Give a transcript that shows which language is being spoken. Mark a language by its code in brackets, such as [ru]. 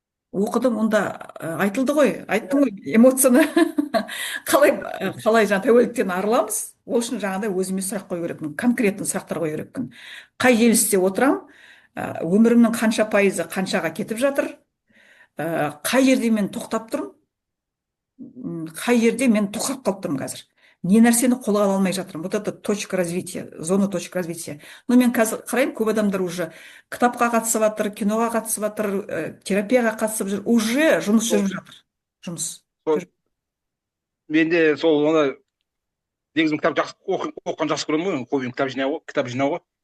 [kk] оқыдым, онда айтылды ғой, айттым ғой, эмоцияны қалай жаңа тәуелдіктен арыламыз, ол үшін жаңағыдай өзіме сұрақ қою керекпін, конкретный сұрақтар қою керекпін. Қай желісте отырам, өмірімнің қанша пайызы қаншаға кетіп жатыр, қай жерде мен тоқтап тұрмын, қай жерде мен тоқырап қалып тұрмын қазір. Не нәрсені қолға ала алмай жатырмын. [ru] Вот это точка развития, зона точка развития. [kk] Но мен қазір қараймын, көп адамдар уже кітапқа қатысып жатыр, киноға қатысып жатыр, терапияға қатысып жүр, уже жұмыс жүріп жатыр. Жұмыс. Менде сол оны негізі кітап оқыған жақсы көремін ғой, хоббиім кітап жинау ғой.